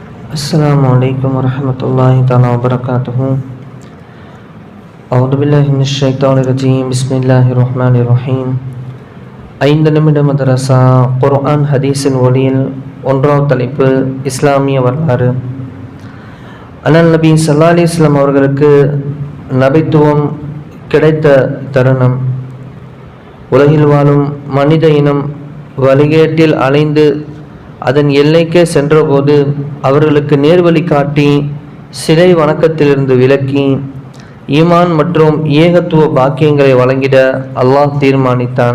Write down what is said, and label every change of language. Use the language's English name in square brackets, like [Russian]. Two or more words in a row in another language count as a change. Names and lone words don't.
[Arabic] السلام عليكم ورحمة الله تعالى وبركاته. أعوذ بالله من الشيطان الرجيم. بسم الله الرحمن الرحيم. [Tamil] 5 நிமிட மதரசா குர்ஆன் ஹதீஸின் ஒளியில் ஒன்றாவது தலைப்பு இஸ்லாமிய வரலாறு. அண்ணல் நபி [Arabic] صلى الله عليه وسلم [Tamil] அவர்களுக்கு நபித்துவம் கிடைத்த தருணம். உலகில் வாழும் மனித இனம் வழிகேட்டில் அலைந்து அதன் எல்லைக்கே சென்றபோது அவர்களுக்கு நேர்வழி காட்டி சிலை வணக்கத்திலிருந்து விலக்கி ஈமான் மற்றும் ஏகத்துவ பாக்கியங்களை வழங்கிட அல்லாஹ் தீர்மானித்தான்.